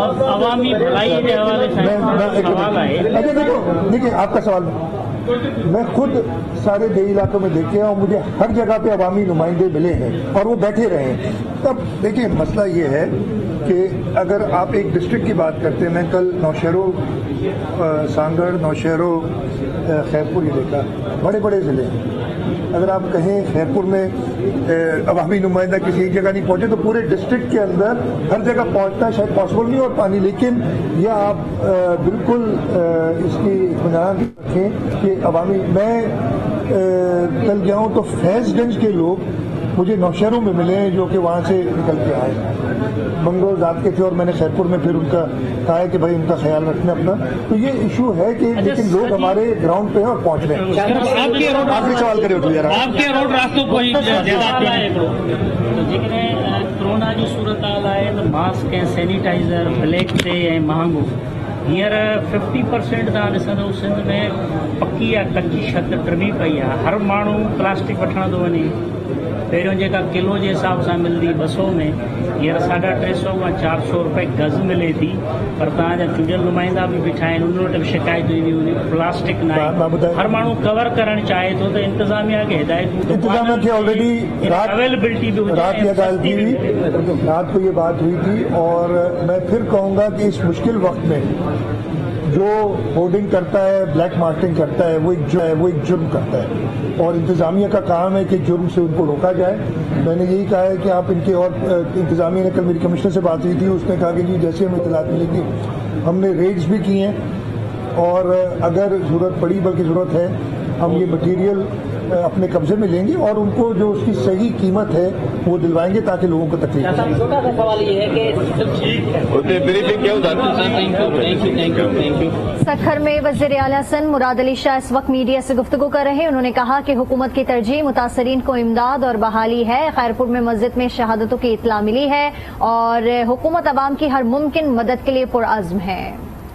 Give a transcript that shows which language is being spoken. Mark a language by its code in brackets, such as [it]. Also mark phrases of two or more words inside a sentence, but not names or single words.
[hi] अवामी भलाई के हवाले से सवाल है। देखिए आपका सवाल, मैं खुद सारे देही इलाकों में देखे और मुझे हर जगह पे अवामी नुमाइंदे मिले हैं और वो बैठे रहे हैं। तब देखिए मसला ये है कि अगर आप एक डिस्ट्रिक्ट की बात करते हैं, मैं कल नौशहरों, सांगड़, नौशहरों, खैरपुर इलाका बड़े बड़े ज़िले हैं। अगर आप कहें खैरपुर में अवामी नुमाइंदा किसी एक जगह नहीं पहुंचे तो पूरे डिस्ट्रिक्ट के अंदर हर जगह पहुंचना शायद पॉसिबल नहीं और पानी, लेकिन यह आप बिल्कुल इसकी इत्मीनान रखें कि अवामी, मैं कल गया हूँ तो फैज़गंज के लोग मुझे नौशहरों में मिले हैं जो कि वहाँ से निकल के आए, मंगोल जात के थे, और मैंने खैरपुर में फिर उनका कहा है कि भाई उनका ख्याल रखना अपना। तो ये इशू है कि लेकिन लोग हमारे ग्राउंड पे हैं और पहुँच रहे हैं। आखिरी सवाल करे उठो यार, आपके रोड रास्तों को ही [sd] कोरोना जी सूरत हाल है तो मास्क ऐं सैनिटाइज़र ब्लैक ते ऐं महांगो हींअर 50% तव्हां ॾिसंदव सिंध में पकी या कच्ची छत टमी पई आहे। हर माण्हू प्लास्टिक वठण थो वञे। पहिरियों जेका किलो जे हिसाब सां मिलंदी 200 में, हींअर 350 खां 400 रुपए गज़ मिले थी। पर तव्हांजा चूंडियल नुमाइंदा बि बीठा आहिनि, उन वटि बि शिकायतूं ईंदियूं आहिनि, प्लास्टिक न आहे। हर माण्हू कवर करणु चाहे थो त इंतज़ामिया खे हिदायतूं, [hi] इंतजामिया की ऑलरेडी अवेलेबिलिटी भी [sd] रात ये ॻाल्हि थी हुई, [hi] रात को ये बात हुई थी। और मैं फिर कहूँगा कि इस मुश्किल वक्त में जो होर्डिंग करता है, [en] black marketing [hi] करता है, वो एक जुर्म करता है और इंतजामिया का काम है कि जुर्म से उनको रोका जाए। मैंने यही कहा है कि आप इनके, और इंतजामिया ने, कल मेरी कमिश्नर से बात हुई थी, उसने कहा कि जी जैसे हमें इत्तलात मिलेगी हमने रेड्स भी किए हैं और अगर ज़रूरत पड़ी, बल्कि ज़रूरत है, हम ये मटीरियल अपने कब्जे में लेंगे और उनको जो उसकी सही कीमत है वो दिलवाएंगे ताकि लोगों को तकलीफ हो। छोटा सा सवाल ये है कि सखर में वज़ीर आला सिंध मुराद अली शाह इस वक्त मीडिया से गुफ्तगू कर रहे हैं। उन्होंने कहा कि हुकूमत की तरजीह मुतासरीन को इमदाद और बहाली है। खैरपुर में मस्जिद में शहादतों की इत्तला मिली है और हुकूमत अवाम की हर मुमकिन मदद के लिए पुरअज़्म है।